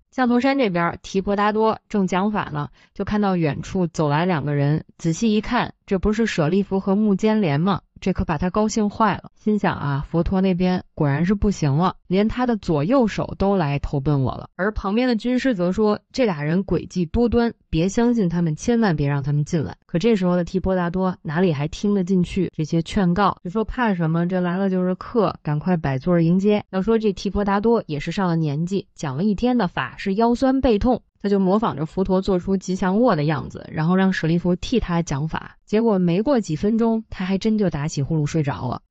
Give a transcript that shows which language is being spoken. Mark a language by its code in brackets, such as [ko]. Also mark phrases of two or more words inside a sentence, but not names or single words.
[zh] 象頭山這邊，提婆達多正講法呢，就看到遠處走來2個人，仔細一看，這不是舍利弗和目犍連嗎？這可把他高興壞了，心想啊，佛陀那邊果然是不行了，連他的左右手都來投奔我了。而旁邊的軍師則說，這倆人詭計多端，別相信他們，千萬別讓他們進來。可這時候的提婆達多哪裡還聽得進去這些勸告，就說怕什麼，這來了就是客，趕快擺座迎接。要說這提婆達多也是上了年紀，講了一天的法，是腰酸背痛，他就模仿着佛陀做出吉祥臥的樣子，然後讓舍利弗替他講法。結果沒過幾分鐘，他還真就打起呼嚕睡着了。